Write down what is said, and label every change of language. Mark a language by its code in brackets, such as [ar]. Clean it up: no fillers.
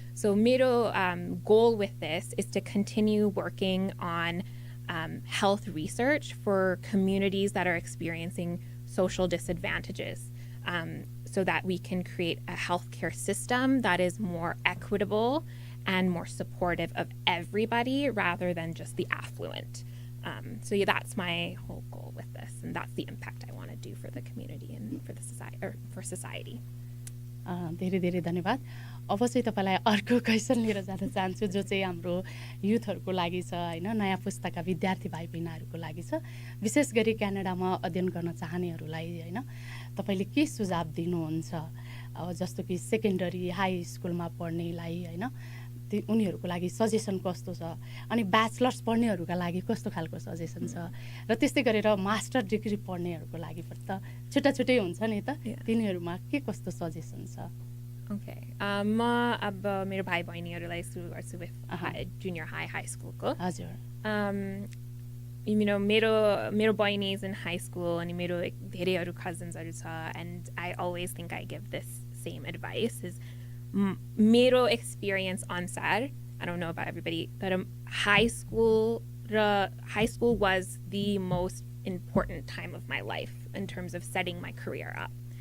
[en] So मेरो goal with this is to continue working on health research for communities that are experiencing social disadvantages, so that we can create a healthcare system that is more equitable and more supportive of everybody rather than just the affluent. So yeah, that's my whole goal with this, and that's the impact I want to do for the community and for the society, or for society. [ne] धेरै धेरै धन्यवाद. अब चाहिँ तपाईलाई अर्को question लिएर जान चाहन्छु, जो चाहिँ हाम्रो युथहरुको लागि छ हैन, नयाँ पुस्ताका विद्यार्थी भाइ बहिनीहरुको लागि छ, विशेष गरी क्यानाडामा अध्ययन गर्न चाहनेहरुलाई हैन. तपाईले के सुझाव दिनुहुन्छ? अब जस्तो कि सेकेन्डरी हाई स्कुलमा पढ्नेलाई हैन, उनीहरुको लागि सजेसन कस्तो छ, अनि ब्याचलर्स पढ्नेहरुका लागि कस्तो खालको सजेसन छ, र त्यस्तै गरेर मास्टर डिग्री पढ्नेहरुको लागि पनि त छुट्टा-छुट्टै हुन्छ नि त, तिनीहरुमा के कस्तो सजेसन छ? [en] Okay. [ne] म अब मेरो भाइ बहिनीहरुलाई सुरु गर्छु [en] with junior high school [ne] को. हजुर. [en] मेरो bहिनी is in high school, अनि [ne] मेरो धेरैहरु cousinsहरु छ, [en] and I always think I give this same advice is मेरो experience ansar, I don't know about everybody, but high school was the most important time of my life in terms of setting my career up.